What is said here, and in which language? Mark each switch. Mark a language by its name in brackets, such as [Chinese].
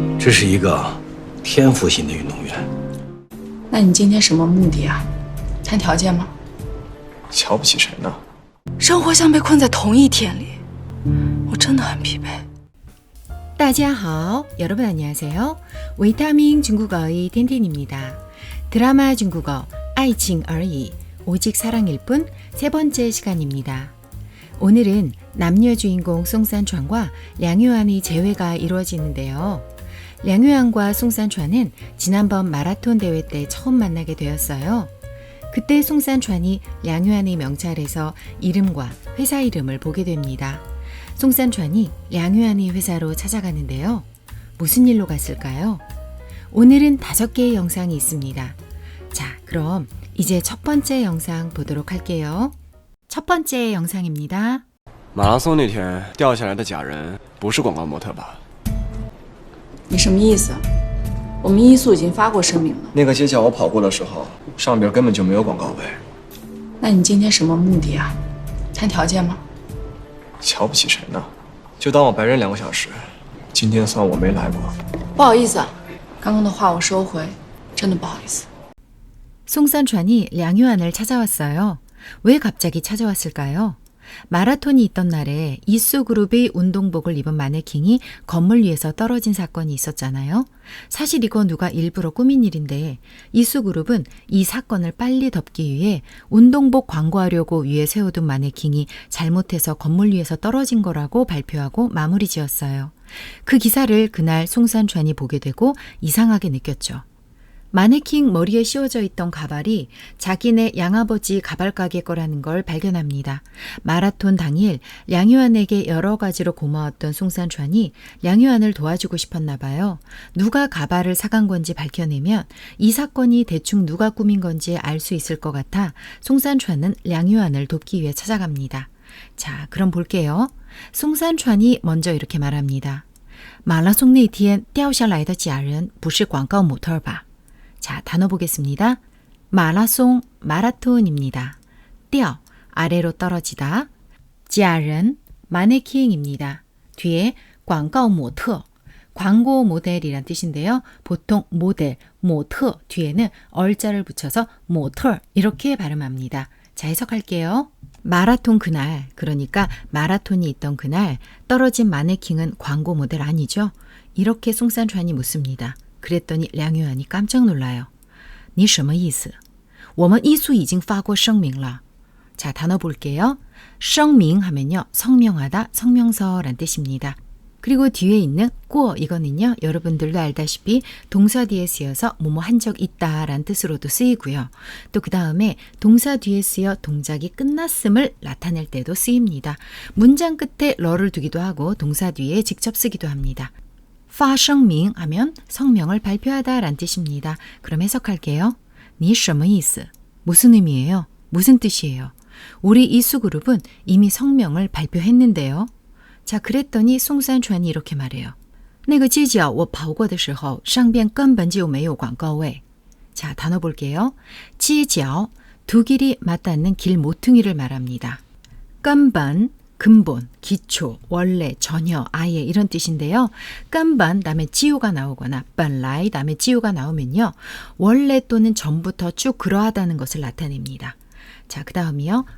[Chinese] 这是一个天赋型的运动员。那你今天什么目的啊？谈条件吗？瞧不起谁呢？生活像被困在同一天里，我真的很疲惫。大家好, [Korean] 여러분 안녕하세요. 위타민 중국어의 틴틴입니다. 드라마 중국어 爱情而已, 오직 사랑일 뿐 세 번째 시간입니다. 오늘은 남녀 주인공 송산추안과 량유안의 재회가 이루어지는데요. 량유안과 송산추안은 지난번 마라톤 대회 때 처음 만나게 되었어요. 그때 송산추안이 량유안의 명찰에서 이름과 회사 이름을 보게 됩니다. 송산추안이 량유안의 회사로 찾아가는데요. 무슨 일로 갔을까요? 오늘은 5개의 영상이 있습니다. 자, 그럼 이제 첫 번째 영상 보도록 할게요. 첫 번째 영상입니다. [Chinese] 马拉松那天掉下来的假人不是广告模特吧？你什么意思？我们医速已经发过声明了。那个街角我跑过的时候，上边根本就没有广告位。那你今天什么目的啊？谈条件吗？瞧不起谁呢？就当我白忍2个小时，今天算我没来过。不好意思啊，刚刚的话我收回，真的不好意思。 [Korean] 송산추안이 량유안을 찾아왔어요. 왜 갑자기 찾아왔을까요? 마라톤이 있던 날에 이수그룹의 운동복을 입은 마네킹이 건물 위에서 떨어진 사건이 있었잖아요. 사실 이거 누가 일부러 꾸민 일인데 이수그룹은 이 사건을 빨리 덮기 위해 운동복 광고하려고 위에 세워둔 마네킹이 잘못해서 건물 위에서 떨어진 거라고 발표하고 마무리 지었어요. 그 기사를 그날 송산추안이 보게 되고 이상하게 느꼈죠. 마네킹 머리에 씌워져 있던 가발이 자기네 양아버지 가발 가게 거라는 걸 발견합니다. 마라톤 당일 량유안에게 여러 가지로 고마웠던 송산추안이 량유안을 도와주고 싶었나 봐요. 누가 가발을 사간 건지 밝혀내면 이 사건이 대충 누가 꾸민 건지 알 수 있을 것 같아 송산추안은 량유안을 돕기 위해 찾아갑니다. 자, 그럼 볼게요. 송산추안이 먼저 이렇게 말합니다. [Chinese] 马拉松那天掉下来的假人不是广告模特吧? [Korean] 자, 단어 보겠습니다. 마라송, 마라톤입니다. 떼어, 아래로 떨어지다. 假人, 마네킹입니다. 뒤에 广告模特, 광고 모델이란 뜻인데요. 보통 모델, 모터 뒤에는 얼자를 붙여서 모터 이렇게 발음합니다. 자, 해석할게요. 마라톤 그날, 그러니까 마라톤이 있던 그날 떨어진 마네킹은 광고 모델 아니죠? 이렇게 송산추안이 묻습니다. 그랬더니 량유안이 깜짝 놀라요. [Chinese] 你什么意思? 我们医速已经发过声明了. [Korean] 자, 단어 볼게요. 声明 하면요. 성명하다, 성명서란 뜻입니다. 그리고 뒤에 있는 过 이거는요. 여러분들도 알다시피 동사 뒤에 쓰여서 뭐뭐 한 적 있다란 뜻으로도 쓰이고요. 또 그 다음에 동사 뒤에 쓰여 동작이 끝났음을 나타낼 때도 쓰입니다. 문장 끝에 러를 두기도 하고 동사 뒤에 직접 쓰기도 합니다. 发声明 하면 성명을 발표하다 란 뜻입니다. 그럼 해석할게요. [Chinese] 你什么意思? [Korean] 무슨 의미예요? 무슨 뜻이에요? 우리 이수그룹은 이미 성명을 발표했는데요. 자, 그랬더니 송산추안이 이렇게 말해요. [Chinese] 那个街角我跑过的时候上边根本就没有广告位. [Korean] 자, 단어 볼게요. 街角, 두 길이 맞닿는 길 모퉁이를 말합니다. 根本, 근본, 기초, 원래, 전혀, 아예 이런 뜻인데요. 깐반 다음에 지우가 나오거나本来 다음에 지우가 나오면요. 원래 또는 전부터 쭉 그러하다는 것을 나타냅니다. 자, 그 다음이요.